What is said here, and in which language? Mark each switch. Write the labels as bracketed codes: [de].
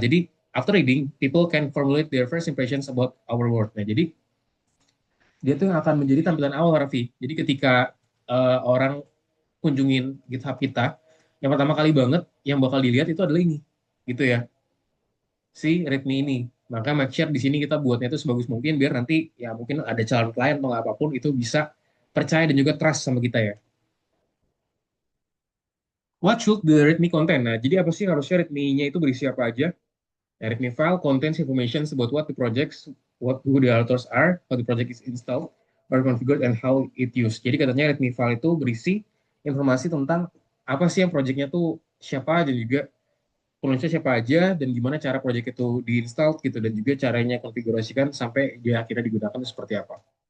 [en] Jadi after reading, people can formulate their first impressions about our work. [id] Nah, jadi dia tuh yang akan menjadi tampilan awal Raffi. Jadi ketika orang kunjungin GitHub kita, yang pertama kali banget yang bakal dilihat itu adalah ini, gitu ya, si readme ini. Maka make sure di sini kita buatnya itu sebagus mungkin biar nanti ya mungkin ada calon klien atau apapun itu bisa percaya dan juga trust sama kita ya. [en] What should the README contain? [id] Nah, jadi apa sih harusnya README-nya itu berisi apa aja? [en] Nah, README file contains information about what the projects, who the authors are, how the project is installed, or configured, and how it used. [id] Jadi katanya README file itu berisi informasi tentang apa sih yang projectnya tuh siapa dan juga penulisnya siapa aja dan gimana cara project itu diinstal gitu dan juga caranya konfigurasikan sampai dia akhirnya digunakan itu seperti apa.